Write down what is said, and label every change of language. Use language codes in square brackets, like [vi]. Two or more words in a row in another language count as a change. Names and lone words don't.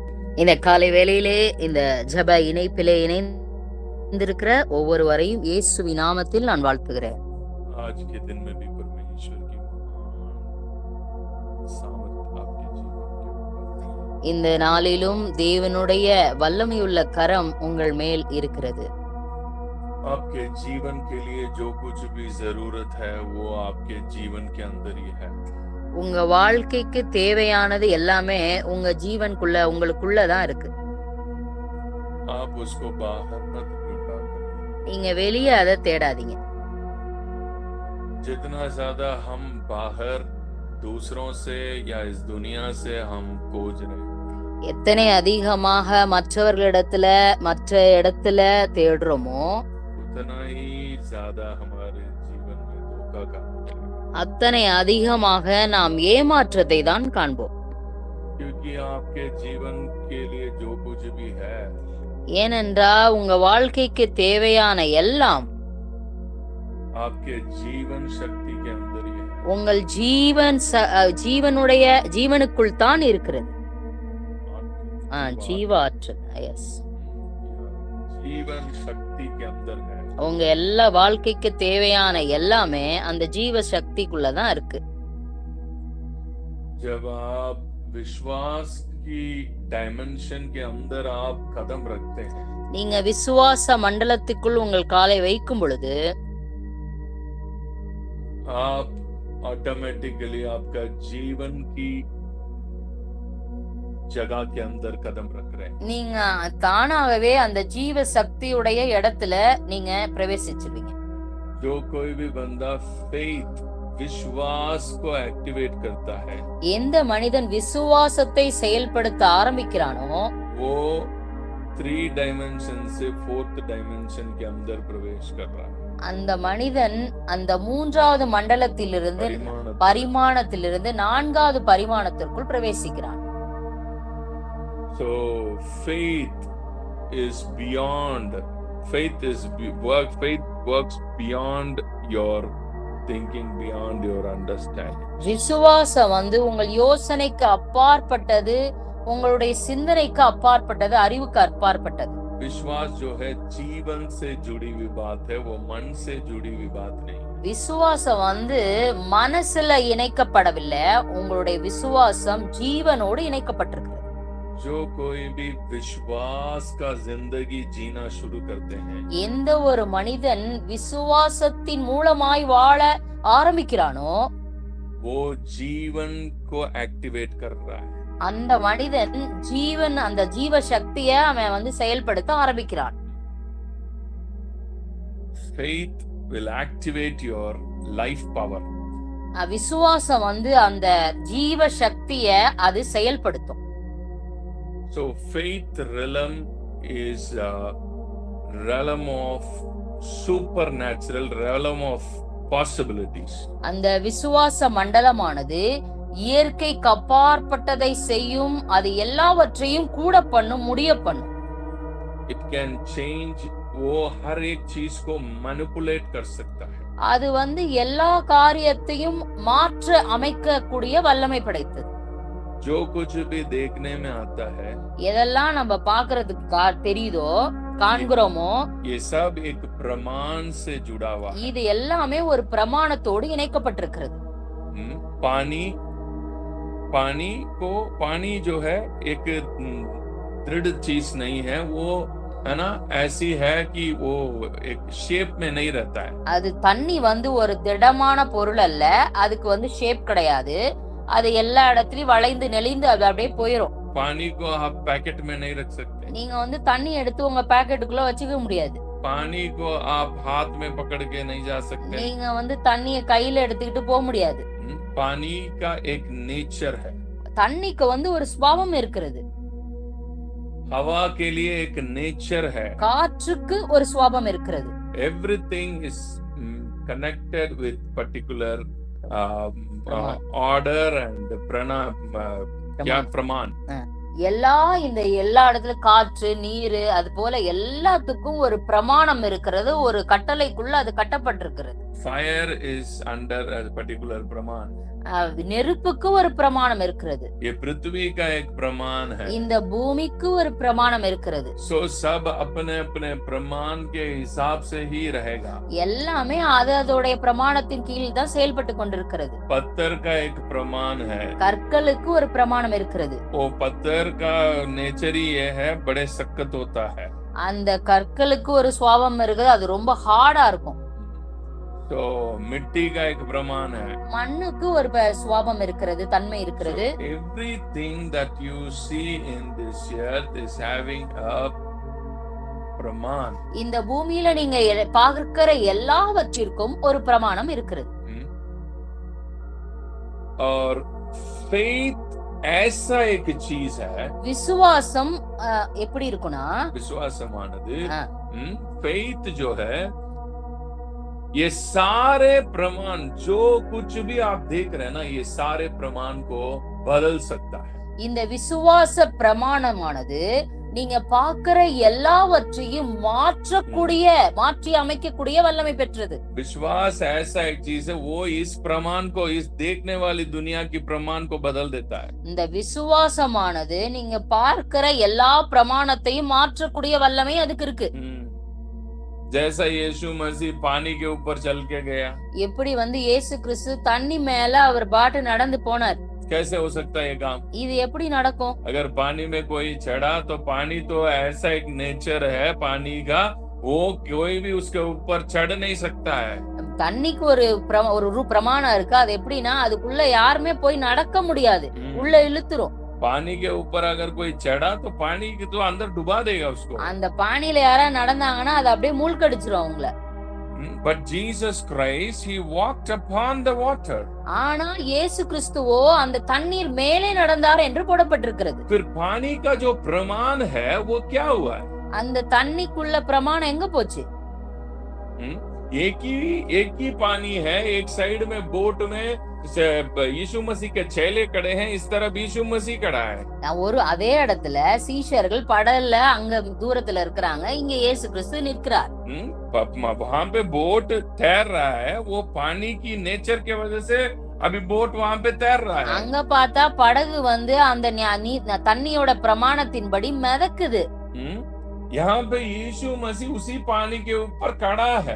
[ta] இந்த காலை வேளையிலே இந்த ஜெப இணைப்பிலே இணைந்திருக்கிற ஒவ்வொருவரையும் இயேசுவின் நாமத்தில் நான் வாழ்த்துகிறேன். [hi] आज के दिन में भी परमेश्वर की महान सामर्थ आपके जीवन के ऊपर [ta] இந்த நாளிலும் தேவனுடைய வல்லமையுள்ள கரம் உங்கள் மேல் இருக்கிறது. [hi] आपके जीवन के लिए जो कुछ भी जरूरत है वो आपके जीवन के अंदर ही है. [ta] உங்க வாழ்க்கைக்கு தேவையானது எல்லாமே உங்க ஜீவனுக்குள்ள உங்களுக்குள்ள தான் இருக்கு. [hi] आप उसको बाहर मत ढूंढा करें. [ta] நீங்க வெளியே அதை தேடாதீங்க. [hi] जितना ज्यादा हम बाहर दूसरों से या इस दुनिया से हम खोज रहे हैं, [ta] எத்தனை அதிகமாக மற்றவர்களிடத்துல மற்ற இடத்துல தேடுறோமோ [hi] उतना ही ज्यादा हमारे जीवन में धोखा का मिलेगा. [ta] அத்தனை அதிகமாக நாம் ஏமாற்றத்தை தான் காண்போம். [hi] क्योंकि आपके जीवन के लिए जो कुछ भी है [ta] ஏனென்றால் உங்க வாழ்க்கைக்கு தேவையான எல்லாம் [hi] आपके जीवन शक्ति के अंदर ही है. [ta] உங்கள் ஜீவனுக்குள் தான் இருக்கிறது. ஜீவாற்றல், எஸ், [hi] जीवन शक्ति के अंदर है. [ta] உங்க எல்லா வாழ்க்கைக்கு தேவையான எல்லாமே அந்த ஜீவ சக்திக்குள்ள தான் இருக்கு. [hi] जब आप विश्वास की डायमेंशन के अंदर आप कदम रखते हैं, [ta] நீங்க விசுவாச மண்டலத்துக்குள் உங்கள் காலை வைக்கும் பொழுது [hi] आप ऑटोमेटिकली आपका जीवन की जगह के अंदर कदम रख रहे हैं. [ta] நீங்க தானாகவே அந்த ஜீவ சக்தியுடைய இடத்துல நீங்க பிரவேசிச்சிருவீங்க. [hi] जो कोई भी बंदा फेथ विश्वास को एक्टिवेट करता है, [ta] எந்த மனிதன் விசுவாசத்தை செயல்படுத்த ஆரம்பிக்கிறானோ [hi] वो 3 डायमेंशन से 4th डायमेंशन के अंदर प्रवेश कर रहा है. [ta] அந்த மனிதன் அந்த 3வது மண்டலத்திலிருந்து பரிமாணத்திலிருந்து 4வது பரிமாணத்திற்குள் பிரவேசிக்கிறான். [en] So faith works beyond your thinking, beyond your understanding. [ta] விசுவாசம் உங்கள் யோசனைக்கு அப்பாற்பட்டது, உங்களுடைய சிந்தனைக்கு அப்பாற்பட்டது, அறிவுக்கு அப்பாற்பட்டது. [hi] विश्वास जो है जीवन से जुड़ी हुई बात है, वो मन से जुड़ी हुई बात नहीं. [ta] விசுவாசம் மனசுல இணைக்கப்படவில்லை, உங்களுடைய விசுவாசம் ஜீவனோடு இணைக்கப்பட்டிருக்கு. [hi] जो कोई भी विश्वास का जिंदगी जीना शुरू करते हैं, [ta] எந்த ஒரு மனிதன் விசுவாசத்தின் மூலமாய் வாழ ஆரம்பிக்கிறானோ [hi] वो जीवन को एक्टिवेट कर रहा है. [ta] அந்த மனிதன் அந்த ஜீவ சக்தியை அவன் செயல்படுத்த ஆரம்பிக்கிறான். [en] Faith will activate your life power. [ta] விசுவாசம் அந்த ஜீவ சக்தியை அது செயல்படுத்தும். [en] So faith realm is a realm of supernatural, realm of possibilities. [ta] அந்த விசுவாச மண்டலமானது இயற்கைக்கு அப்பாற்பட்டதை செய்யும், அது எல்லாவற்றையும் கூட பண்ணும், முடிய பண்ணும். [en] It can change, [hi] वो हर एक चीज को मैनिपुलेट कर सकता है. [ta] அது எல்லா காரியத்தையும் மாற்ற அமைக்கக்கூடிய வல்லமை படைத்தது. [hi] जो कुछ भी देखने में आता है, [ta] எதெல்லாம் நம்ம பார்க்கிறதுக்கு தெரியுதோ காண்கிறோமோ, [hi] ये सब एक प्रमाण से जुड़ा हुआ है. [ta] இது எல்லாமே ஒரு பிரமாணத்தோடு இணைக்கப்பட்டிருக்கிறது. [hi] पानी जो है एक दृढ़ चीज नहीं है, वो है ना, ऐसी है कि वो एक शेप में नहीं रहता है. [ta] அது தண்ணி ஒரு திடமான பொருள் அல்ல, அதுக்கு ஷேப் கிடையாது. அது எல்லா இடத்துலயும் வளைந்து நெளிந்து அது அப்படியே போயிடும். [hi] पानी को आप पैकेट में नहीं रख सकते. [ta] நீங்க தண்ணி எடுத்து உங்க பாக்கெட்டுக்குள்ள வச்சுக்க முடியாது. [hi] पानी को आप हाथ में पकड़ के नहीं जा सकते. [ta] நீங்க தண்ணிய கையில எடுத்துக்கிட்டு போக முடியாது. [hi] पानी का एक नेचर है. [ta] தண்ணிக்கு ஒரு சுபாவம் இருக்கிறது. [hi] हवा के लिए एक नेचर है. [ta] காற்றுக்கு ஒரு சுபாவம் இருக்கிறது. [en] Everything is connected with particular order and praman. [ta] எல்லா இடத்துல காற்று, நீர், அது போல எல்லாத்துக்கும் ஒரு பிரமாணம் இருக்கிறது, ஒரு கட்டளைக்குள்ள அது கட்டப்பட்டிருக்கிறது. [en] Fire is under a particular praman. [ta] நெருப்புக்கு ஒரு பிரமாணம் இருக்கிறது, [hi] ये पृथ्वी का एक प्रमाण है। [ta] இந்த பூமிக்கு ஒரு பிரமாணம் இருக்கிறது. [hi] सो सब अपने अपने प्रमाण के हिसाब से ही रहेगा। [ta] எல்லாமே அதோடைய பிரமாணத்தின் கீழ் தான் செயல்பட்டு கொண்டிருக்கிறது. [hi] पत्थर का एक प्रमाण है, [ta] கற்களுக்கு ஒரு பிரமாணம் இருக்கிறது. [hi] वो पत्थर का नेचर ही ये है, बड़े सख्त होता है। [ta] அந்த கற்களுக்கு ஒரு சுவாபம் இருக்குது, அது ரொம்ப ஹார்டா இருக்கும். [hi] तो मिट्टी का एक प्रमाण है, [ta] மண்ணுக்கு ஒரு சுவாபம் இருக்கிறது, தன்மை இருக்கிறது. [en] everything that you see in this earth is having a प्रमाण। [ta] இந்த பூமியில நீங்க பார்க்கிற எல்லாவற்றிற்கும் ஒரு பிரமாணம் இருக்கிறது. [hi] और faith ऐसा एक चीज है, [ta] விசுவாசம் எப்படி இருக்கும்னா, [hi] विश्वासमानது faith जो है, ये सारे प्रमाण जो कुछ भी आप देख रहे हैं ना, ये सारे प्रमाण को बदल सकता है। [ta] இந்த விசுவாச பிரமாணமானது நீங்க பார்க்கிற எல்லாவற்றையும் மாற்றி அமைக்கக்கூடிய வல்லமை பெற்றது. [hi] विश्वास ऐसा एक चीज है, वो इस प्रमाण को, इस देखने वाली दुनिया की प्रमाण को बदल देता है। [ta] இந்த விசுவாசமானது நீங்க பார்க்கிற எல்லா பிரமாணத்தையும் மாற்றக்கூடிய வல்லமை அதுக்கு இருக்கு. [hi] जैसा यीशु मसीह पानी के ऊपर चल के गया, [ta] எப்படி இயேசு கிறிஸ்து தண்ணி மேல அவர் பாட்டு நடந்து போனார், [hi] कैसे हो सकता है ये काम? [ta] இது எப்படி நடக்கும்? [hi] अगर पानी में कोई चढ़ा तो पानी तो ऐसा एक नेचर है पानी का, वो कोई भी उसके ऊपर चढ़ नहीं सकता है। [ta] தண்ணிக்கு ஒரு பிரமாணம் இருக்கு, அது எப்படின்னா அதுக்குள்ள யாருமே போய் நடக்க முடியாது, உள்ள இழுத்துரும். [hi] पानी के ऊपर अगर कोई चढ़ा तो पानी के तो अंदर डुबा देगा उसको। [ta] அந்த பானியில யாரா நடந்தாங்கன்னா அது அப்படியே மூழ்கடிச்சிரும் அவங்கள. [en] But Jesus Christ, he walked upon the water. [ta] ஆனா இயேசு கிறிஸ்துவோ அந்த தண்ணீர் மேலே நடந்தார் என்று போடப்பட்டிருக்கிறது. [hi] फिर पानी का जो प्रमाण है वो क्या हुआ? [ta] அந்த தண்ணிக்குள்ள பிரமாணம் எங்க போச்சு? [hi] एक ही पानी है, एक साइड में बोट में यीशु मसीह के चेले खड़े हैं, इस तरफ यीशु मसीह खड़ा है। [ta] ஒரு அதே இடத்துல சீஷர்கள் படல்ல அங்க தூரத்துல இருக்கறாங்க, இங்க இயேசு கிறிஸ்து நிற்கிறார். [hi] वहां पे बोट तैर रहा है, वो पानी की नेचर के वजह से अभी बोट वहां पे तैर रहा है। [ta] அங்க பார்த்தா படகு அந்த தண்ணியோட பிரமாணத்தின்படி மிதக்குது. [hi] यहाँ पे यीशु मसीह उसी पानी के ऊपर खड़ा है।